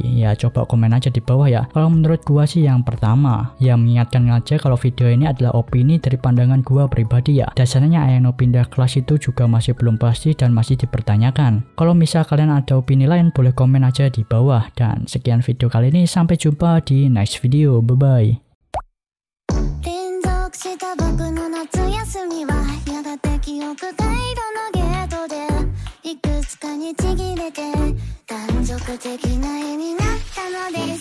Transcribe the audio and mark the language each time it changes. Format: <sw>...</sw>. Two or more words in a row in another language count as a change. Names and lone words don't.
<id>Ya, coba komen aja di bawah ya. Kalau menurut gua sih yang pertama. Ya, mengingatkan aja kalau video ini adalah opini dari pandangan gua pribadi ya. Dasarnya Ayano pindah kelas itu juga masih belum pasti dan masih dipertanyakan. Kalau misal kalian ada opini lain, boleh komen aja di bawah. Dan sekian video kali ini, sampai jumpa di</id> <en>next video. Bye bye.</en> <ja>連続した僕の夏休みはやがて記憶回路のゲートでいくつかにちぎれて断続的な絵になったのです</ja>